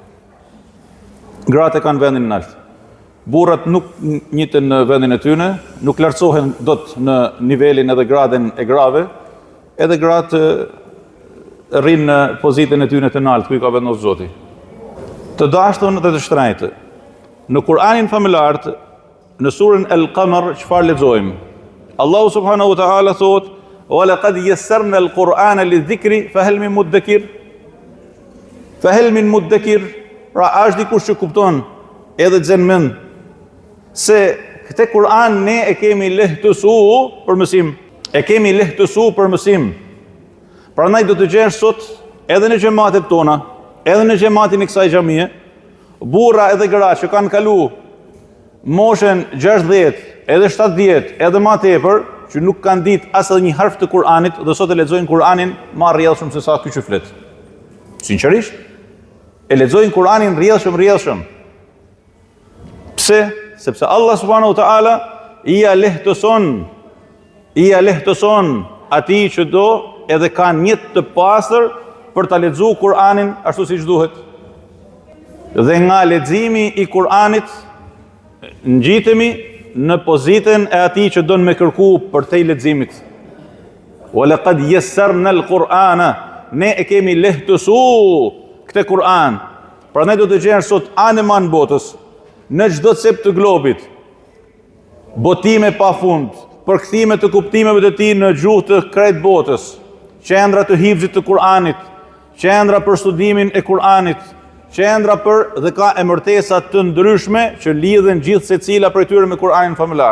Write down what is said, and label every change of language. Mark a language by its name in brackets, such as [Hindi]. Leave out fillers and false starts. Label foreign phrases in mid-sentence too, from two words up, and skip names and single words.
[Albanian] Gratë e kanë vendin nalt. Burrat nuk njiten në vendin e tyre, nuk lartësohen dot në nivelin edhe gradën e grave, edhe gratë rrinë në pozitën e tyre të lartë ku i ka vendosur Zoti. Të dashtun dhe të shtrejtë. Në Kur'anin familjar, në surën Al-Qamar, çfarë lexojmë? [Arabic] الله سبحانه وتعالى thot: "ولقد يسرنا القرآن للذكر فهل من مدكر?" فهل من مدكر? [Albanian] Pra është dikush që kupton edhe të zën mend se këtë Kur'an ne e kemi lehtësuar për mësim. E kemi lehtësuar për mësim. Prandaj do të gjesh sot edhe në xhamatet tona, edhe në xhamatin e kësaj xhamie, burra edhe gra që kanë kalu moshën 60, edhe 70, edhe më tepër, që nuk kanë ditë as edhe një harf të Kur'anit dhe sot e lexojnë Kur'anin më rrjedhshëm se sa ky që flet. Sinqerisht, e lexojnë Kur'anin rrjedhshëm. Pse? Sepse Allah [Arabic] سبحانه وتعالى [Albanian] i ja lehtëson atij që do edhe kanë një të pastër për ta lexuar Kur'anin ashtu siç duhet. Dhe nga leximi i Kur'anit ngjitemi në pozitën e atij që don me kërku për te leximit. [Arabic] ولقد يسرنا القرآن, [Albanian] ne e kemi lehtësuar këtë Kur'an. Prandaj do të gjesh sot anë man botës, në çdo cep të globit, botime pafund, përkthime të kuptimeve të tij në gjuhë të krejt botës, qendra të hifzit të Kur'anit, qendra për studimin e Kur'anit, qendra për dhe ka emërtesa të ndryshme që lidhen gjithë secila prej tyre me Kur'anin familjar.